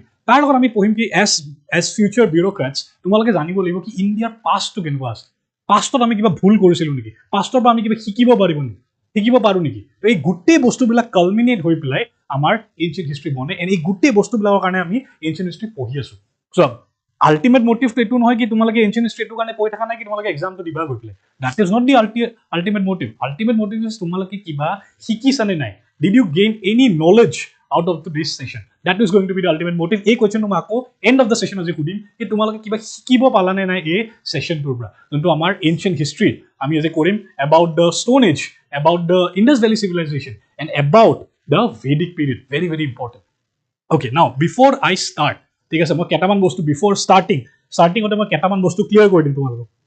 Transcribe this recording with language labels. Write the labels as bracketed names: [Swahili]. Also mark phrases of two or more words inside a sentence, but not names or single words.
[Assamese] তাৰ লগত আমি পঢ়িম কি [English] as future bureaucrats [Assamese] তোমালোকে জানিব লাগিব কি ইণ্ডিয়াৰ পাষ্টটো কেনেকুৱা আছে, পাষ্টত আমি কিবা ভুল কৰিছিলোঁ নেকি, পাষ্টৰ পৰা আমি কিবা শিকিব পাৰোঁ নেকি? তো এই গোটেই বস্তুবিলাক কালমিনেট হৈ পেলাই আমাৰ [English] ancient history [Assamese] বনে, এণ্ড এই গোটেই বস্তুবিলাকৰ কাৰণে আমি [English] ancient history [Assamese] পঢ়ি আছোঁ. চোৱা, [English] ultimate motiveটো [Assamese] এইটো নহয় কি তোমালোকে [English] ancient history [Assamese] এইটো কাৰণে পঢ়ি থকা নাই কি তোমালোকে এক্সামটো দিবা গৈ পেলাই. [English] That is not the ultimate motive. ultimate motive is [Assamese] তোমালোকে কিবা শিকিছানে নাই, [English] Did you gain any knowledge out of this session? That is going to be the ultimate motive. [Assamese] এই কোৱেশ্যনটো মই আকৌ [English] end of the session [Assamese] আজি সুধিম কি তোমালোকে কিবা শিকিব পালানে নাই এই ছেশ্যনটোৰ পৰা, যোনটো আমাৰ [English] ancient history [Assamese] আমি আজি কৰিম [English] about the Stone Age, about the Indus Valley Civilization and about the Vedic Period. very very important. Okay, now before I start, [Assamese] ঠিক আছে, মই কেইটামান বস্তু [English] before startingতে [Assamese] মই কেইটামান বস্তু ক্লিয়াৰ কৰি দিম তোমালোকক.